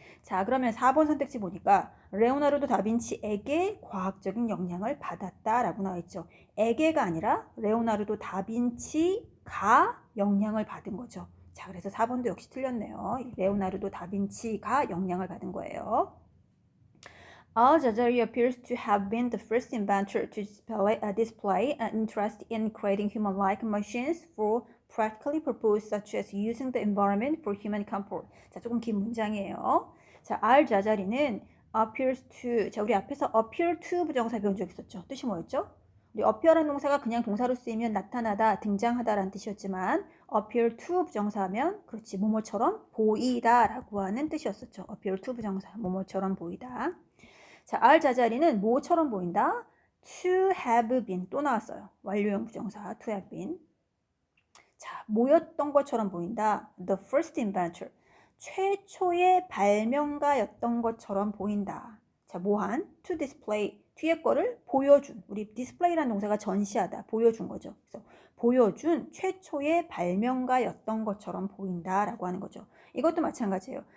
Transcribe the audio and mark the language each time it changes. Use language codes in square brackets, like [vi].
[ko] 자, 그러면 4번 선택지 보니까 레오나르도 다빈치에게 과학적인 영향을 받았다라고 나와 있죠. 에게가 아니라 레오나르도 다빈치가 영향을 받은 거죠. 자, 그래서 4번도 역시 틀렸네요. 레오나르도 다빈치가 영향을 받은 거예요. [en] Al-Jazari appears to have been the first inventor to display an interest in creating human-like machines for practically purposes such as using the environment for human comfort. [ko] 자, 조금 긴 문장이에요. 자, Al-Jazari는 [en] appears to, [ko] 자, 우리 앞에서 appear to 부정사 배운 적 있었죠. 뜻이 뭐였죠? 우리 appear라는 동사가 그냥 동사로 쓰이면 나타나다, 등장하다라는 뜻이었지만 appear to 부정사하면 그렇지, 뭐뭐처럼 보이다 라고 하는 뜻이었었죠. appear to 부정사, 뭐뭐처럼 보이다. 자, 알자자리는 뭐처럼 보인다? [en] to have been, [ko] 또 나왔어요. 완료형 부정사 to have been. 자, 뭐였던 것처럼 보인다? [en] the first inventor, [ko] 최초의 발명가였던 것처럼 보인다. 자, 뭐한? to display, 뒤에 거를 보여준, 우리 display라는 동사가 전시하다, 보여준 거죠. 그래서 보여준 최초의 발명가였던 것처럼 보인다라고 하는 거죠. 이것도 마찬가지예요.